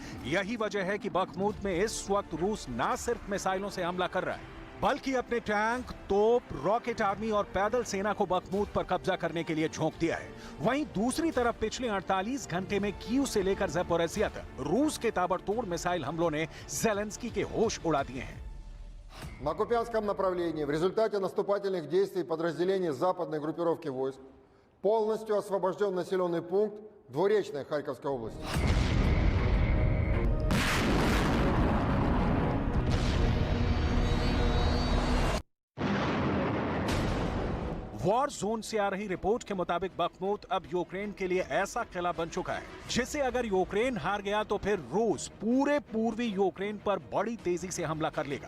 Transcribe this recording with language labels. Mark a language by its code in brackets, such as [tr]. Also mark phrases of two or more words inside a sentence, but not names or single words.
[hi] यही वजह है कि बखमूत में इस वक्त रूस न सिर्फ मिसाइलों से हमला कर रहा है, बल्कि अपने टैंक, तोप, [en] rocket army [hi] और पैदल सेना को बखमूत पर कब्जा करने के लिए झोंक दिया है। वहीं दूसरी तरफ पिछले 48 घंटे में कीव से लेकर ज़ैपोरिज़िया तक रूस के ताबड़तोड़ मिसाइल हमलों ने ज़ेलेंस्की के होश उड़ा दिए हैं। [ru] На Купянском направлении в результате наступательных действий подразделений западной группировки войск полностью освобожден населенный пункт Двуречная Харьковской области. [en] war zone [hi] से आ रही रिपोर्ट के मुताबिक बखमूत अब यूक्रेन के लिए ऐसा किला बन चुका है जिसे अगर यूक्रेन हार गया तो फिर रूस पूरे पूर्वी यूक्रेन पर बड़ी तेजी से हमला कर लेगा।